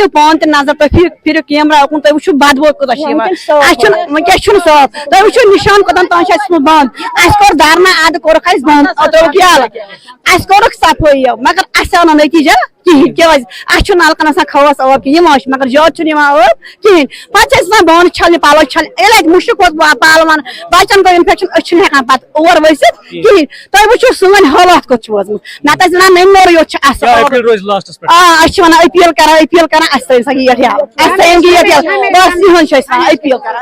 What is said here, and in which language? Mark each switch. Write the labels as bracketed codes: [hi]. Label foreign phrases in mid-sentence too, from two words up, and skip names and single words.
[ks] پان تہ نظر تھی پھرو کیمرہ اکن تھی وچھو بدبو کوتاہ ونکس صاف تھی وچھو نشان کوتان تام بند اس کور دھرنا اد کورک اس بند تروک یلہٕ اس کورک صفٲیی مگر اس آو نتیجہ کہین کیازِ اس نلکن آسان خاص آب کہ مگر زیادٕ آب کہین پتہ بانہٕ چھلنہِ پلو چھلنہِ ییٚلہِ اتہِ مُشک ووت پلون بچن گوٚو انفیکشن أسۍ چھِنہٕ ہٮ۪کان پتہٕ اور ؤسِتھ کہین تُہۍ وٕچھِو سٲنۍ حالات کوٚت چھُ وٲژمٕژ نتہٕ ٲسۍ ونان نٔمۍ یوت چھُ اصل أسۍ چھِ ونان اپیٖل کران اسہِ تھٲیِو سا گیٹ یلہٕ اسہِ تھٲیِن گیٹ یلہٕ بس یِہُنٛد چھِ أسۍ ونان اپیٖل کران.